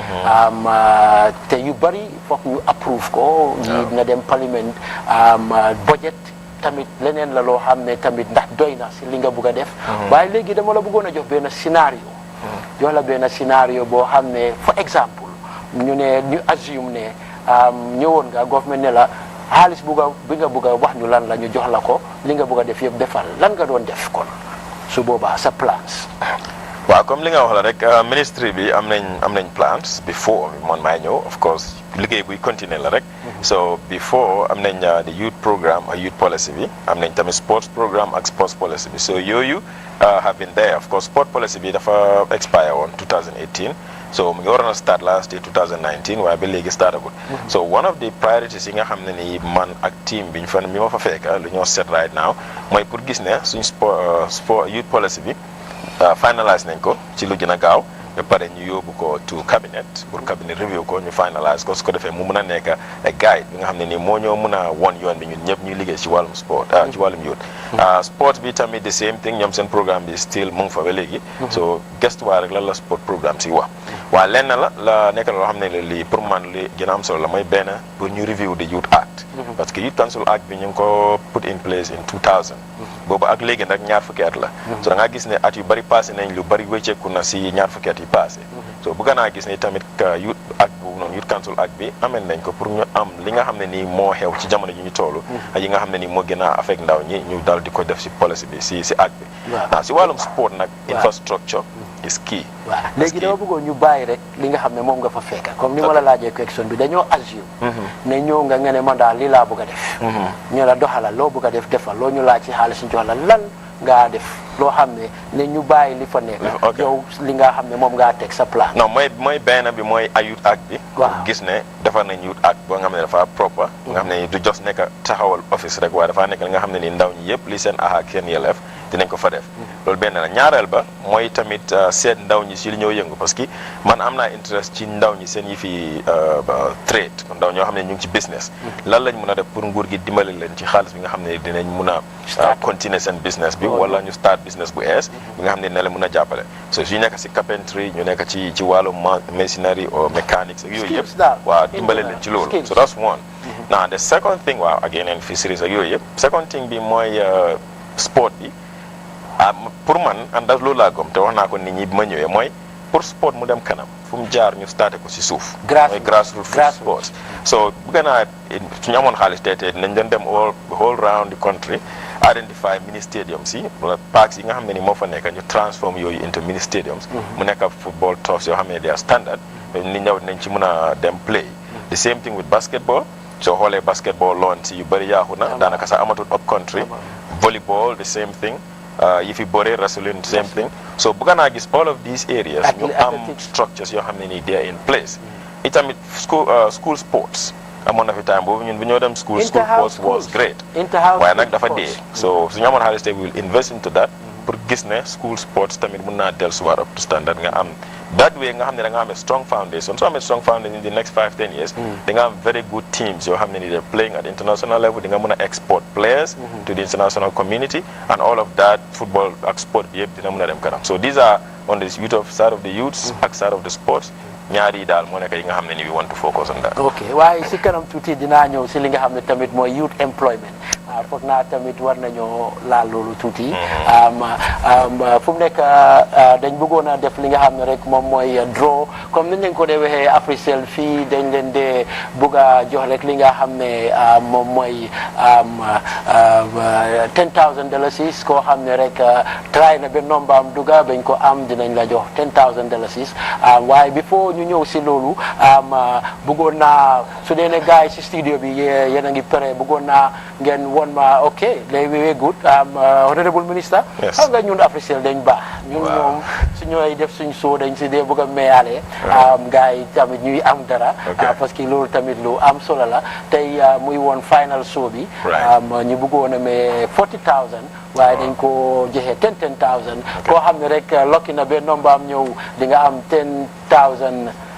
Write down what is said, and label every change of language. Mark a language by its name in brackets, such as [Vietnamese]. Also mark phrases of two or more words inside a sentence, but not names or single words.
[Wolof] te yu bari foog ñu approve ko yi na dem parlement budget tamit leneen la loo xam ne tamit ndax doy na si li nga bugg a def waaye léegi dama la bëggoon a jox benn scénario jox la benn scénario boo xam ne for exemple ñu assume ne ñëwoon nga government ne la xaalis bi nga bugg a wax ñu lan la ñu jox la ko li nga bugg a def yëpp defal lan nga doon def kon su boobaa sa plans. waaw comme li nga wax la rek ministry bi am nañ [English] plans before [Wolof] man maay ñëw [English] of course [Wolof] liggéey buy continuer la rek. [English] so before [Wolof] am nañ [English] the youth programme [Wolof] ak [English] youth policy [Wolof] bi am nañ tamit [English] sports programme [Wolof] ak [English] sports policy [Wolof] bi so yooyu [English] have been there of course sport policy [Wolof] bi dafa expire woon 2018. so mu ngi waroon a [English] start last year 2019 [Wolof] waaye ba léegi startagul. [English] so one of the priorities [Wolof] yi nga xam ne ni man ak team bi mi ma fa fekk lu ñoo [English] set right now [Wolof] mooy pour gis ne suñ [English] sport youth policy [Wolof] bi finalize nañ ko ci lu gën a gaaw ba pare ñu yóbbu ko [English] to cabinet [Wolof] pour [English] cabinet review [Wolof] ko ñu finalize ko su ko defee mu mun a nekk guide bi nga xam ne nii moo ñoo mun a won yoon bi ñun ñëpp ñuy liggéey ci wàllum sport ci wàllum [English] youth sport [Wolof] bi tamit [English] the same thing [Wolof] ñoom seen programme bi still mu ngi fa ba léegi so gestuwaa rek lan la [English] sport programme [Wolof] si wax waaw lenn la nekk loo xam ne lii pour man li gën a am solo la mooy benn pour ñu [English] review the youth act [French] parce que [Wolof] youth [English] council act [Wolof] bi ñu ngi ko [English] put in place in 2000 [Wolof] boobu ak léegi nag ñaar fukki at la so da ngaa gis ne at yu bari passé nañ lu bari wécceeku na si ñaar fukki at yi passé so bëgg naa gis ne tamit [English] youth act [Wolof] boobu noonu [English] youth council act [Wolof] bi ameen nañ ko pour ñu am li nga xam ne nii moo xew ci jamono ji ñu toll ak yi nga xam ne nii moo gën a affect ndaw ñi ñu dal di ko def si policy bi si act bi waaw si wàllum sport nag [English] infrastructure is key [Wolof] waaw léegi dama bëggoon ñu bàyyi rek li nga xam ne moom nga fa fekk comme ni ma la laajee question bi dañoo assume ne ñëw nga ne man daal lii laa bëgg a def ñu la doxalal loo bëgg a def defal loo ñu laaj ci xaalis ñu jox la lan ngaa def loo xam ne ñu bàyyi li fa nekk yow li nga xam ne moom ngaa teg sa plan non mooy benn bi mooy [English] youth act [Wolof] bi gis ne defar nañ [English] youth act [Wolof] boo nga xam ne dafa proper nga xam ne du jos nekk taxawal office rek waaye dafa nekk li nga xam ne ni ndaw ñi yëpp li seen ak seen yelleef dinañ ko fa def loolu benn la ñaareel ba mooy tamit seet ndaw ñi si li ñoo yëngu [French] parce que [Wolof] man am naa interest ci ndaw ñi seen yi fi trade ndaw ñoo xam ne ñu ngi ci business lan lañ mun a def pour nguur gi dimbali leen ci xaalis bi nga xam ne dinañ mun a continuer seen business bi wala ñu [English] start business [Wolof] bu ees bi nga xam ne ne la mun a jàppale so su ñu nekk si carpentry ñu nekk ci wàllu [English] machinery or mechanics [Wolof] ak yooyu yëpp waaw dimbale leen ci loolu [English] so that's one now the second thing [Wolof] waaw ak yeneen fisheries ak yooyu yëpp [English] second thing [Wolof] bi mooy sport bi pour man àndas loolu laa gom te wax naa ko nit ñi bi ma ñëwee mooy pour sport mu dem kanam fu mu jaar ñu starté ko si suuf mooy [English] grassroots sports [Wolof] so bëgg naa suñu amoon xaalis tey dinañ doon dem [English] all round the country identify mini stadiums [Wolof] yi wala parks yi nga xam ne ni moo fa nekk ñu transform yooyu [English] into mini stadiums [Wolof] mu nekk [English] football turfs [Wolof] yoo xam ne [English] they are standard [Wolof] ni ñëw nañ ci mën a dem [English] play the same thing with basketball [Wolof] soo xoolee basketball loon si yu bëri yaaxu na daanaka sax amatul [English] up country volleyball the same thing [Wolof] yi fi bëre [English] wrestling same thing so [Wolof] bëgg naa gis [English] all of these areas [Wolof] ñu am structures yoo xam ne nii [English] they are in place [Wolof] itamit [English] school sports [Wolof] amoon na fi time boobu ñun bu ñoo dem [English] school sports was great [Wolof] waaye nag dafa dee so suñu amoon xaalis tey [English] we will invest into that [Wolof] pour gis ne [English] school sports [Wolof] tamit mun naa dellusiwaat [English] up to standard [Wolof] nga am [English] that way [Wolof] nga xam ne da nga am [English] a strong foundation [Wolof] soo amee [English] strong foundation in the next 5-10 years [Wolof] di nga am [English] very good teams [Wolof] yoo xam ne ni [English] they're playing at the international level [Wolof] di nga mën a [English] export players to the international community and all of that [Wolof] football ak sport bi yëpp dina mën a dem kanam [English] so these are on the side of the youths [Wolof] ak [English] side of the sports [Wolof] ñaari yi daal moo nekk yi nga xam ne ni [English] we want to focus on that. [Wolof] ok waaye si kanam tuuti dinaa ñëw si li nga xam ne tamit mooy [English] youth employment [Wolof] foog naa tamit war nañoo laal loolu tuuti. fu mu nekk dañ bëggoon a def li nga xam ne rek moom mooy draw comme ni ñu ko dee waxee Africell fii dañ leen dee bëgg a jox rek li nga xam ne moom mooy $10,000 koo xam ne rek try na ba nomba am duga bañ ko am dinañ la jox $10,000 waaye before ñu ñëw si loolu bëggoon naa su dee ne gars yi si studio bi yéen a ngi pare bëggoon naa ngeen won ma [English] ok very good honorable minister [Wolof] xam nga ñun Africell dañ baax ñun moom su ñooy def suñ soo dañ si dee bëgg a meyaale gars yi tamit ñuy am dara [French] parce que [Wolof] loolu tamit lu am solo la tey muy woon [English] final show [Wolof] bi ñu bëggoon a mais 40,000 waaye dañ ko joxe 10,000 koo xam ne rek lokki na ba nombaam ñëw di nga am $10,000